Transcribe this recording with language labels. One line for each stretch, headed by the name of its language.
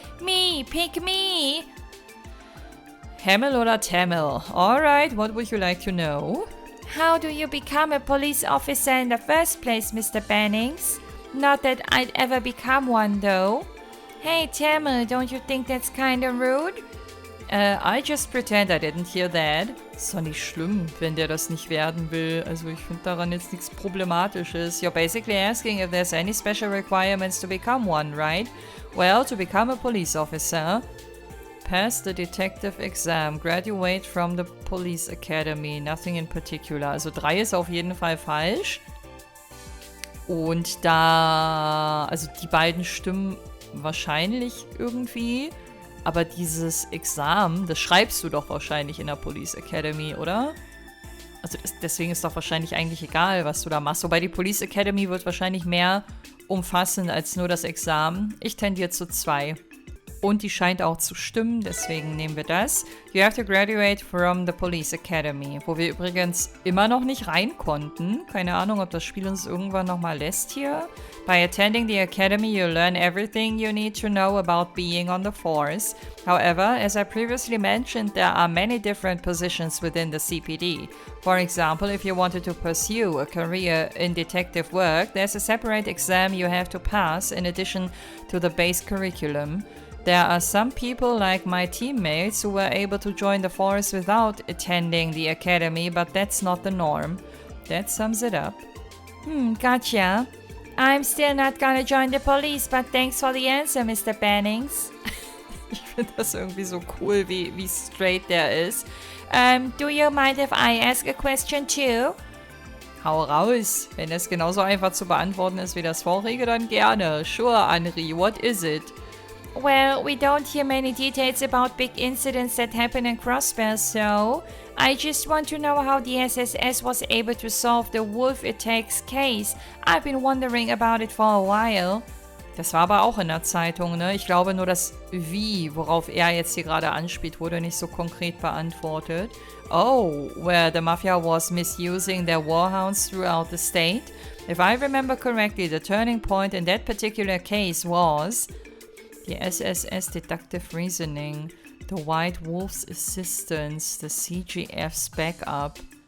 English: Me, pick me! Hamel oder Tamil? Alright, what would you like to know? How do you become a police officer in the first place, Mr. Bannings? Not that I'd ever become one, though. Hey, Tamil, don't you think that's kinda rude? I just pretend I didn't hear that.
German: Ist doch nicht schlimm, wenn der das nicht werden will. Also ich finde daran jetzt nichts Problematisches.
English: You're basically asking if there's any special requirements to become one, right? Well, to become a police officer, pass the detective exam, graduate from the police academy, nothing in particular.
German: Also 3 ist auf jeden Fall falsch. Und also die beiden stimmen wahrscheinlich irgendwie. Aber dieses Examen, das schreibst du doch wahrscheinlich in der Police Academy, oder? Also deswegen ist doch wahrscheinlich eigentlich egal, was du da machst. Wobei die Police Academy wird wahrscheinlich mehr umfassen als nur das Examen. Ich tendiere zu 2. Und die scheint auch zu stimmen, deswegen nehmen wir das.
English: You have to graduate from the Police Academy,
German: wo wir übrigens immer noch nicht rein konnten. Keine Ahnung, ob das Spiel uns irgendwann nochmal lässt hier.
English: By attending the academy, you learn everything you need to know about being on the force. However, as I previously mentioned, there are many different positions within the CPD. For example, if you wanted to pursue a career in detective work, there's a separate exam you have to pass in addition to the base curriculum. There are some people like my teammates who were able to join the force without attending the academy, but that's not the norm. That sums it up. Gotcha. I'm still not gonna join the police, but thanks for the answer, Mr. Bannings.
German: Ich finde das irgendwie so cool, wie straight der ist.
English: Do you mind if I ask a question too?
German: Hau raus. Wenn es genauso einfach zu beantworten ist wie das vorige, dann gerne.
English: Sure, Henri, what is it? Well, we don't hear many details about big incidents that happen in Crossbell, so I just want to know how the SSS was able to solve the wolf attacks case. I've been wondering about it for a while.
German: Das war aber auch in der Zeitung, ne? Ich glaube nur das Wie, worauf er jetzt hier gerade anspielt, wurde nicht so konkret beantwortet.
English: Oh, where the Mafia was misusing their warhounds throughout the state? If I remember correctly, the turning point in that particular case was the SSS Deductive Reasoning, the White Wolf's Assistance, the CGF's Backup.